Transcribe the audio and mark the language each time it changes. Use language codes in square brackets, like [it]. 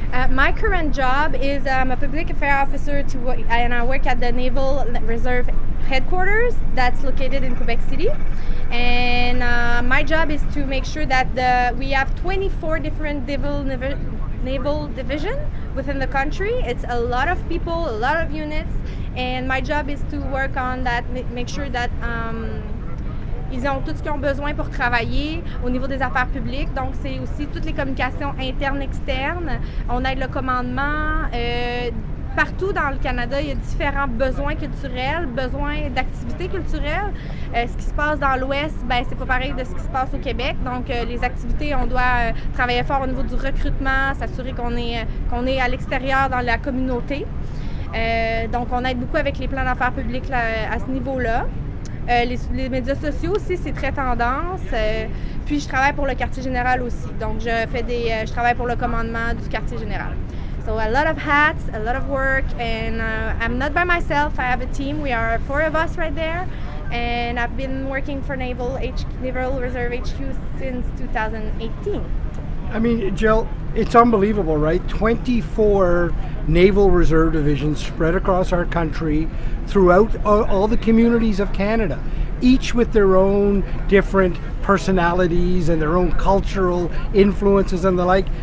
[en] My current job is I'm a public affairs officer and I work at the Naval Reserve headquarters that's located in Quebec City. And my job is to make sure that we have 24 different naval divisions within the country. It's a lot of people, a lot of units, and my job is to work on that, make sure that [fr] ils ont tout ce qu'ils ont besoin pour travailler au niveau des affaires publiques. Donc, c'est aussi toutes les communications internes, externes. On aide le commandement. Partout dans le Canada, il y a différents besoins culturels, besoins d'activités culturelles. Ce qui se passe dans l'Ouest, c'est pas pareil de ce qui se passe au Québec. Donc, les activités, on doit travailler fort au niveau du recrutement, s'assurer qu'on est à l'extérieur dans la communauté. Donc, on aide beaucoup avec les plans d'affaires publiques à ce niveau-là. Les médias sociaux aussi, c'est très tendance. Puis je travaille pour le quartier général aussi. Donc je travaille pour le commandement du quartier général. [en] So a lot of hats, a lot of work, and I'm not by myself. I have a team. We are 4 of us right there, and I've been working for Naval Reserve HQ since 2018. I mean, Jill, it's unbelievable, right? 24 Naval Reserve divisions spread across our country throughout all the communities of Canada, each with their own different personalities and their own cultural influences and the like.